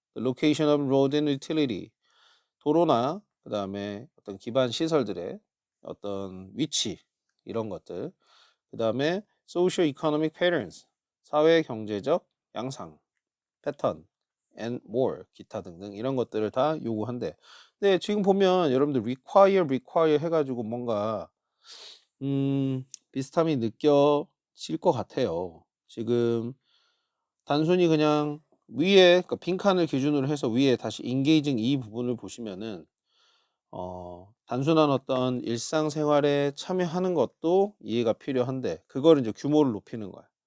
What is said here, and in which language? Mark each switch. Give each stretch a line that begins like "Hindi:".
English: the location of road and utility.
Korean: 도로나 그다음에 어떤 기반 시설들의 어떤 위치 이런 것들. 그다음에
English: social economic patterns.
Korean: 사회 경제적 양상, 패턴,
English: and more
Korean: 기타 등등 이런 것들을 다 요구한대. 근데 지금 보면 여러분들 require 해가지고 뭔가 비슷함이 느껴질 것 같아요. 지금 단순히 그냥 위에 그러니까 빈칸을 기준으로 해서 위에 다시 engaging 이 부분을 보시면은 단순한 어떤 일상생활에 참여하는 것도 이해가 필요한데 그거를 이제 규모를 높이는 거야.